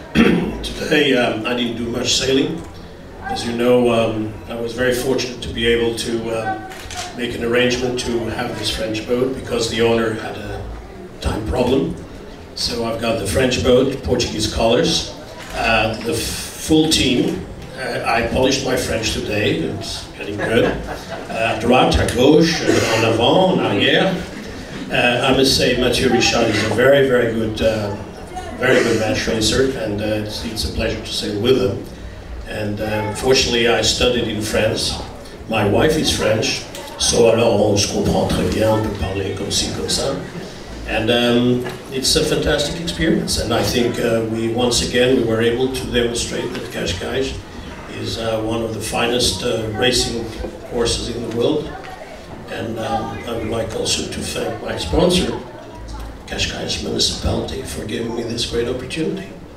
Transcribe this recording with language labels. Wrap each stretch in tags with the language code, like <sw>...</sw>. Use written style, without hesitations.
<en>Today, I didn't do much sailing. As you know, I was very fortunate to be able to make an arrangement to have this French boat because the owner had a time problem. So I've got the French boat, Portuguese colors, the full team. I polished my French today, it's getting good.</en> <fr>À droite, à gauche, en avant, en arrière.</fr> <en>I must say Mathieu Richard is a very good match racer, and it's a pleasure to sail with him. And fortunately I studied in France. My wife is French, so</en> <fr>alors on se comprend très bien, on peut parler comme ci, comme ça.</fr> <en>And it's a fantastic experience, and I think we were able to demonstrate that Cascais is one of the finest racing courses in the world. And I would like also to thank my sponsor, Cascais Municipality, for giving me this great opportunity.</en>